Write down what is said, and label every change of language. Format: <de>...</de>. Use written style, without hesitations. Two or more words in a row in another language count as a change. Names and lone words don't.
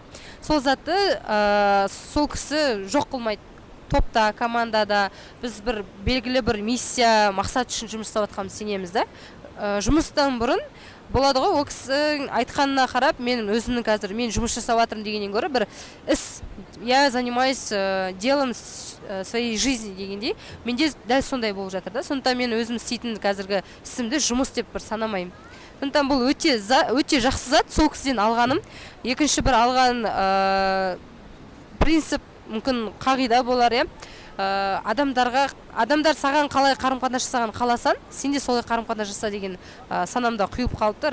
<kk>Сол затты сол кісі жоқ қылмайды. Топта, командада біз бір белгілі бір миссия, мақсат үшін жұмыс жасап жатқанымызға сенеміз да. Жұмыстан бұрын болады ғой, ол кісінің айтқанына қарап, мен өзімнің қазір мен жұмыс жасап жатырмын дегеннен гөрі бір іс,</kk> <ru>я занимаюсь делом своей жизни</ru> <kk>дегендей, менде дәл сондай болып жатыр да. Сондықтан мен өзім істейтін қазіргі ісімді жұмыс деп бір санамаймын. Сондықтан бұл өте жақсы зат, сол кісіден алғаным. Екінші бір алған принцип, мүмкін қағида болар, адамдар саған қалай қарым-қатынас жасаған қаласан, сен де солай қарым-қатынас жаса деген санамда құйып қалыпты.</kk>